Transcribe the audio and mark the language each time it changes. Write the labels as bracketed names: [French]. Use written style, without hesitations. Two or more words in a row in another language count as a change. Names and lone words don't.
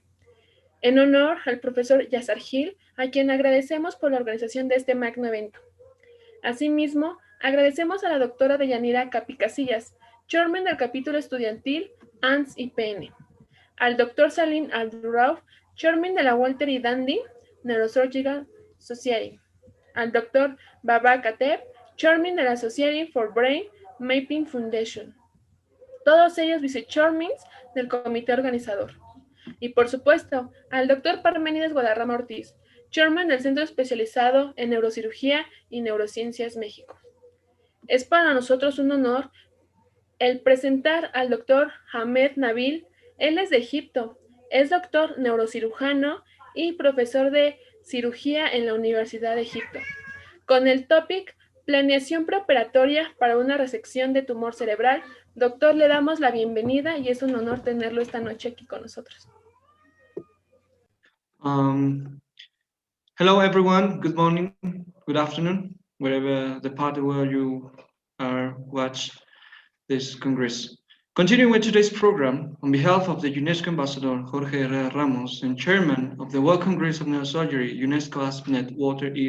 [Spanish] En honor al profesor Yassar Gil, a quien agradecemos por la organización de este magno evento. Asimismo, agradecemos a la doctora Deyanira Capi Casillas, chairman del capítulo estudiantil ANS y PN, al Dr. Salim Al-Rauf, chairman de la Walter y Dandy Neurosurgical Society, al Dr. Baba Kateb, chairman de la Society for Brain Mapping Foundation, todos ellos vice-chairmans del comité organizador. Y por supuesto, al Dr. Parménides Guadarrama Ortiz, chairman del Centro Especializado en Neurocirugía y Neurociencias México. Es para nosotros un honor el presentar al Dr. Hamed Nabil. Él es de Egipto, es doctor neurocirujano y profesor de cirugía en la Universidad de Egipto, con el topic Planeación preoperatoria para una resección de tumor cerebral. Doctor, le damos la bienvenida y es un honor tenerlo esta noche aquí con nosotros. [English] Hello everyone, good morning, good afternoon, wherever the part where you are watch this Congress. Continuing with today's program, on behalf of the UNESCO Ambassador Jorge Herrera Ramos and Chairman of the World Congress of Neurosurgery, UNESCO ASPNet Walter E.